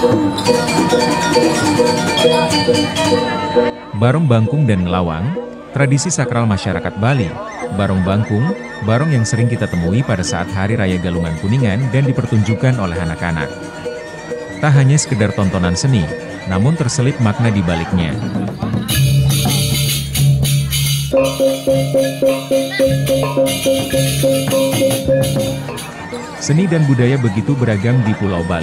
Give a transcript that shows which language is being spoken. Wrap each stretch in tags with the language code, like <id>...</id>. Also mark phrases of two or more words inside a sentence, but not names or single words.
<id>Barong Bangkung dan Ngelawang, tradisi sakral masyarakat Bali. Barong Bangkung, barong yang sering kita temui pada saat Hari Raya Galungan Kuningan dan dipertunjukkan oleh anak-anak. Tak hanya sekedar tontonan seni, namun terselip makna di baliknya. Seni dan budaya begitu beragam di Pulau Bali.</id>